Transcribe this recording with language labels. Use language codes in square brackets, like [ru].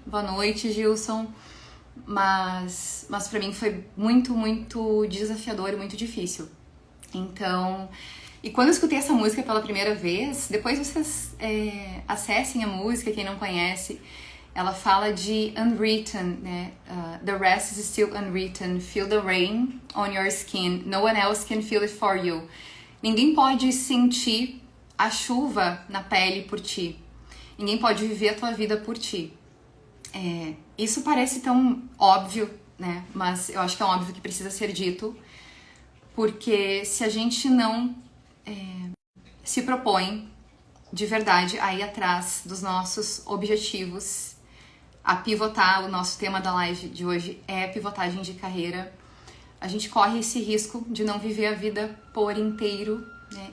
[pt] Boa noite, Gilson. Mas pra mim foi muito desafiador e muito difícil. Então, e quando eu escutei essa música pela primeira vez, depois vocês acessem a música, quem não conhece, ela fala de unwritten, né? [en] The rest is still unwritten, feel the rain on your skin, no one else can feel it for you. [pt] Ninguém pode sentir a chuva na pele por ti, ninguém pode viver a tua vida por ti. Isso parece tão óbvio, né? Mas eu acho que é um óbvio que precisa ser dito, porque se a gente não se propõe de verdade a ir atrás dos nossos objetivos, a pivotar, o nosso tema da live de hoje é pivotagem de carreira, a gente corre esse risco de não viver a vida por inteiro, né?